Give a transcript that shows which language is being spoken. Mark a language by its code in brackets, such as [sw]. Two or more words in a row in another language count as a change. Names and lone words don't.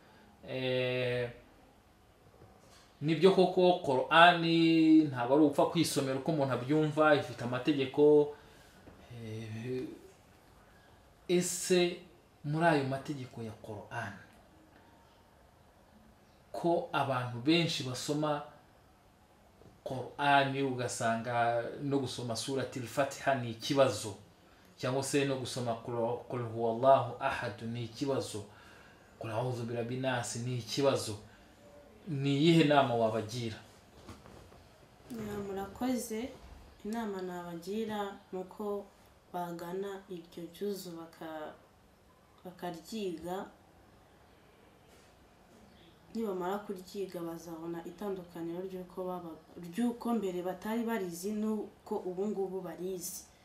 [rw] Nibyo koko Qur'ani ntabwo ari upfa kwisomera uko umuntu abyumva, ifite amategeko. Ese muri ayo mategeko ya Qur'ani, ko abantu benshi basoma Qur'ani ugasanga no gusoma surati al-Fatiha ni ikibazo, cyangwa se no gusoma [ar] قل هو الله أحد [rw] ni ikibazo, [ar] قل أعوذ برب الناس [rw] ni ikibazo, ni iyihe nama wabagira? Murakoze. Inama nabagira nuko bagana iryo juzu bakaryiga. Nibamara kuryiga bazabona itandukaniro ry'uko mbere batari barizi nuko ubu ngubu barizi.